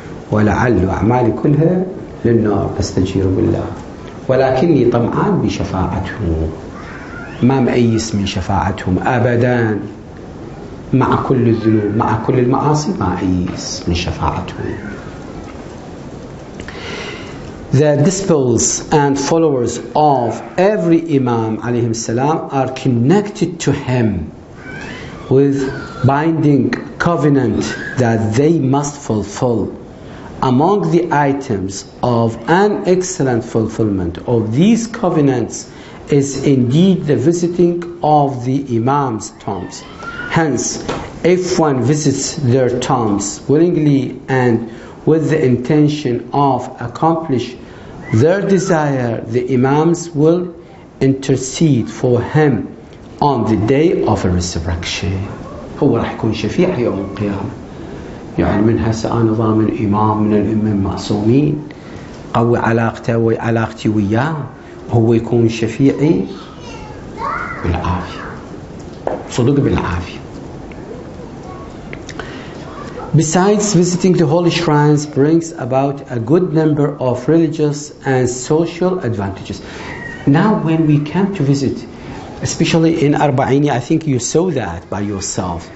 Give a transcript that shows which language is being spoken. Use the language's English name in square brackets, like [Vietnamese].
[Arabic] ولعل أعمالي كلها للنار أستجير بالله. ولكني طمعان بشفاعتهم. ما مأيس من شفاعتهم أبدا. مع كل الذنوب مع كل المعاصي ما أيس من شفاعتهم. [English] The disciples and followers of every Imam alayhim salam are connected to him with binding covenant that they must fulfill. Among the items of an excellent fulfillment of these covenants is indeed the visiting of the Imam's tombs. Hence, if one visits their tombs willingly and with the intention of accomplish their desire, the Imams will intercede for him on the day of resurrection. [Arabic] هو راح يكون شفيع يوم القيامة. يعني من هسه أنا ضامن إمام من الأئمة المعصومين، قوي علاقته وعلاقتي وياه، هو يكون شفيعي بالعافية. صدق بالعافية. [English] Besides, visiting the holy shrines brings about a good number of religious and social advantages. Now when we come to visit, especially in Arba'ini, I think you saw that by yourself.